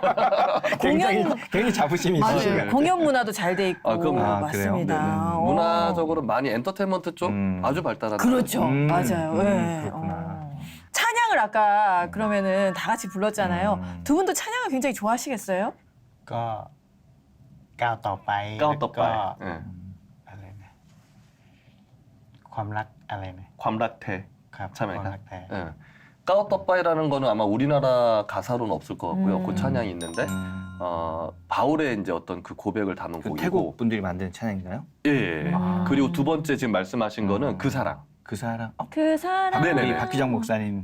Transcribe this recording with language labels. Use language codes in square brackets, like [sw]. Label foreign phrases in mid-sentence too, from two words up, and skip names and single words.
[ko] 굉장히 자부심이 맞아요. 있으시네요. 공연 문화도 잘 돼 있고. 그럼요. 맞습니다. 그래요? 어. 문화적으로 많이 엔터테인먼트 쪽 아주 발달한. 그렇죠. 맞아요. 예. 그렇구나. 찬양을 아까 그러면은 다 같이 불렀잖아요. 두 분도 찬양을 굉장히 좋아하시겠어요? [th] ก็ก้าวต่อไป ก้าวต่อไป แล้วก็ [ko] 예. [th] อะไรนะความรักอะไรนะ ความรักแท้ ครับ ใช่ไหม ความ ครับ รักแท้ [ko] 예. 까오떡바이라는 거는 아마 우리나라 가사로는 없을 것 같고요. 그 찬양이 있는데 바울의 이제 어떤 그 고백을 담은 그 곡이고. 태국 분들이 만든 찬양인가요? 예, 예. 그리고 두 번째 지금 말씀하신 거는 그 사랑. 그 사랑. 그 사랑. 네네네. 이 박기정 목사님.